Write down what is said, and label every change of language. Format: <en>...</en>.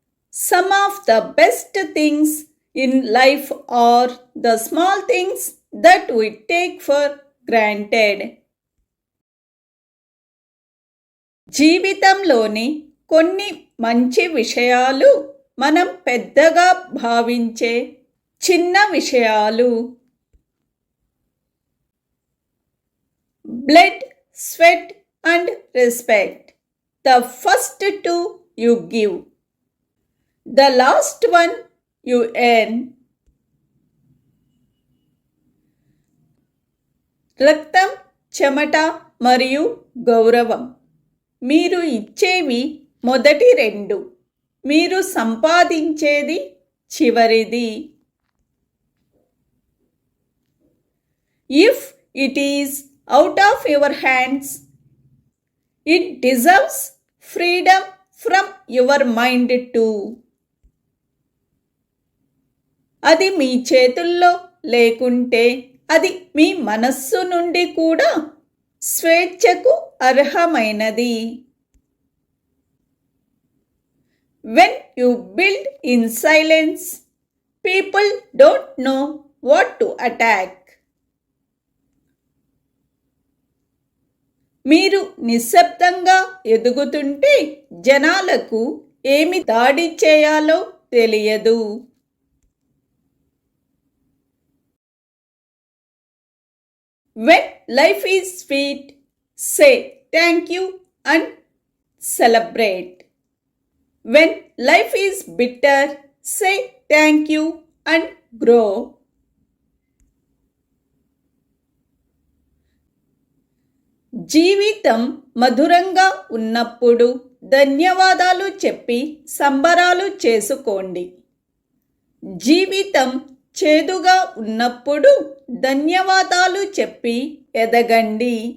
<en>Some of the best things in life are the small things that we take for granted.</en> <te>జీవితంలోని కొన్ని మంచి విషయాలు మనం పెద్దగా భావించే చిన్న విషయాలు.</te> <en>Blood, sweat and respect. The first two you give. The last one you earn.</en> <te>రక్తం, చెమట మరియు గౌరవం. మీరు ఇచ్చేవి మొదటి రెండు, మీరు సంపాదించేది చివరిది.</te> <en>If it is out of your hands, it deserves freedom from your mind too.</en> <te>అది మీ చేతుల్లో లేకుంటే అది మీ మనస్సు నుండి కూడా స్వేచ్ఛకు అర్హమైనది.</te> <en>When you build in silence, people don't know what to attack.</en> <te>మీరు నిశ్శబ్దంగా ఎదుగుతుంటే జనాలకు ఏమి దాడి చేయాలో తెలియదు.</te> <en>When life is sweet, say thank you and celebrate. When life is bitter, say thank you and grow.</en> <te>జీవితం మధురంగా ఉన్నప్పుడు ధన్యవాదాలు చెప్పి సంబరాలు చేసుకోండి. జీవితం చేదుగా ఉన్నప్పుడు ధన్యవాదాలు చెప్పి ఎదగండి.</te>